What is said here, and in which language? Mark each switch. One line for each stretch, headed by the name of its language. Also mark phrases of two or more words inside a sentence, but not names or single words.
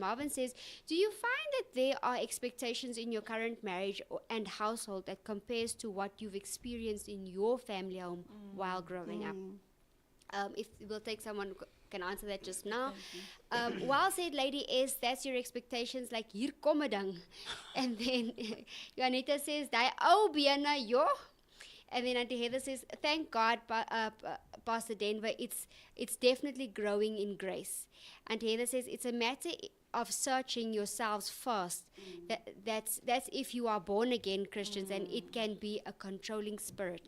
English: Marvin says, do you find that there are expectations in your current marriage and household that compares to what you've experienced in your family home while growing up? If we'll take someone who can answer that just now. Well said, Lady S, that's your expectations, like
Afrikaans: hier kom 'n ding.
English: And then Juanita says,
Afrikaans: die ou bene,
English: yo. And then Auntie Heather says, thank God, Pastor Denver, it's definitely growing in grace. Auntie Heather says, it's a matter of searching yourselves first. That's if you are born again Christians, and it can be a controlling spirit.